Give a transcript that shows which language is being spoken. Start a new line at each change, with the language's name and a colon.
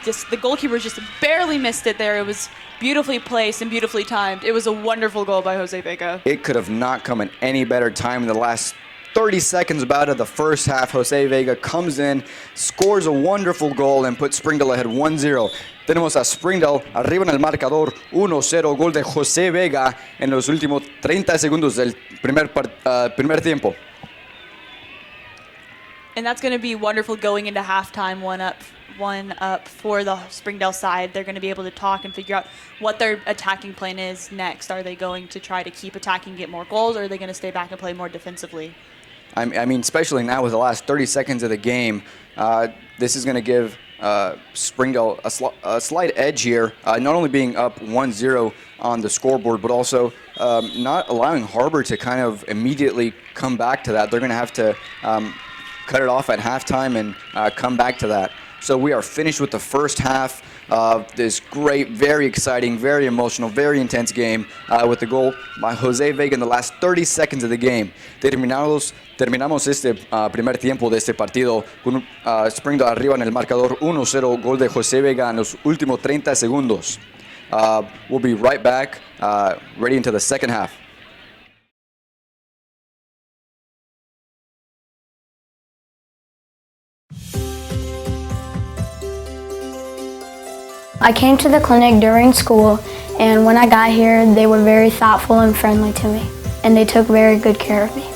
English: the goalkeeper just barely missed it there. It was beautifully placed and beautifully timed. It was a wonderful goal by Jose Vega. It could have not come at any better time in the last 30 seconds about of the first half. Jose Vega comes in, scores a wonderful goal, and puts Springdale ahead 1-0.
Spanish: Tenemos a Springdale arriba en el marcador 1-0, gol de Jose Vega en los últimos 30 segundos del primer tiempo.
English: And that's going to be wonderful going into halftime, one up for the Springdale side. They're going to be able to talk and figure out what their attacking plan is next. Are they going to try to keep attacking, get more goals, or are they going to stay back and play more defensively? I mean, especially now with the last 30 seconds of the game, this is going to give Springdale a slight edge here, not only being up 1-0 on the scoreboard, but also not allowing Har-Ber to kind of immediately come back to that. They're going to have to cut it off at halftime and come back to that. So we are finished with the first half of this great, very exciting, very emotional, very intense game with the goal by Jose Vega in the last 30 seconds of the game.
Spanish: Terminamos este primer tiempo de este partido con Springdale arriba en el marcador 1-0, gol de Jose Vega en los últimos 30 segundos.
English: We'll be right back, ready into the second half. I came to the clinic during school, and when I got here, they were very thoughtful and friendly to me, and they took very good care of me.